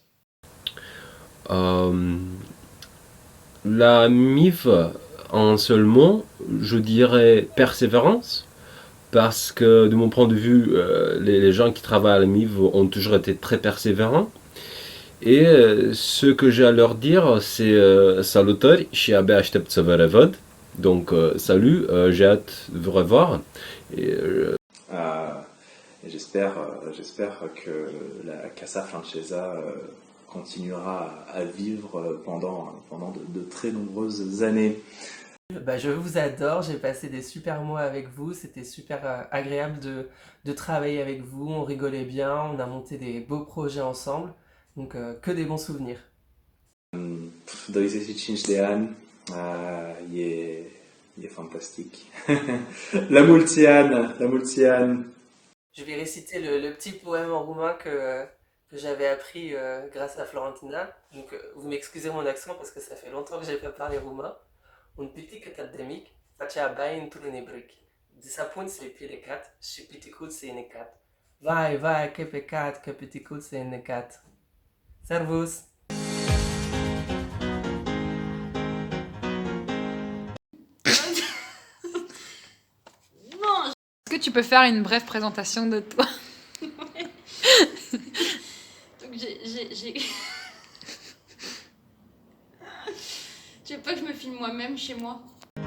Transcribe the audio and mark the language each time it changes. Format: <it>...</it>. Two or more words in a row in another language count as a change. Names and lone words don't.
<fr>La MIV, en un seul mot, je dirais persévérance. Parce que de mon point de vue, les gens qui travaillent à la MIV ont toujours été très persévérants. Et ce que j'ai à leur dire, c'est</fr> <ro>Salutări și abia aștept să vă revăd.</ro> <fr>Donc, salut, j'ai hâte de vous revoir. Et, J'espère que la Casa Francesa continuera à vivre pendant de très nombreuses années. Je vous adore, j'ai passé des super mois avec vous, c'était super agréable de travailler avec vous, on rigolait bien, on a monté des beaux projets ensemble, donc que des bons souvenirs.</fr> <ro>25 de ani, e fantastic. La mulți ani.</ro> <fr>Je vais réciter le petit poème en roumain que j'avais appris grâce à Florentina, donc vous m'excusez mon accent parce que ça fait longtemps que j'ai pas parlé roumain.</fr> <ro>Un pitic cât de mic facea baie într-un ibric. De sapun se pilecat și piticul se necat. Vai, que păcat că piticul se necat. Servus!</ro> <fr>Non, Est-ce que tu peux faire une brève présentation de toi? donc Tu veux pas que je me filme moi-même chez moi?</fr>